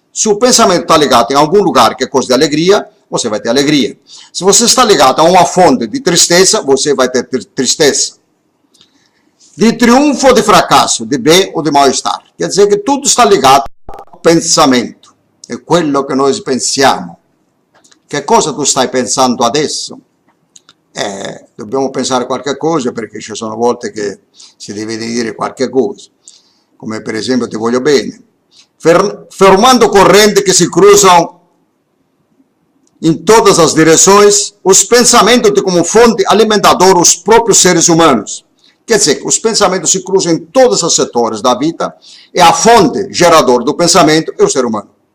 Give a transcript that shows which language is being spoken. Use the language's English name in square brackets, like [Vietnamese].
[Portuguese] Se o pensamento está ligado em algum lugar que é coisa de alegria, você vai ter alegria. Se você está ligado a uma fonte de tristeza, você vai ter tristeza. De triunfo ou de fracasso, de bem ou de mal-estar. Quer dizer que tudo está ligado ao pensamento. É [Italian] quello [Portuguese] que nós [Italian] pensiamo. Che cosa tu stai pensando adesso? Dobbiamo pensare qualche cosa, perché ci sono volte che si deve dire qualche cosa. Come per esempio ti voglio bene. [Portuguese] Formando correnti que se cruzam em todas as direções, os pensamentos têm como fonte alimentadora os próprios seres humanos. Quer dizer, que os pensamentos se cruzam em todos os setores da vida e a fonte geradora do pensamento é o ser humano.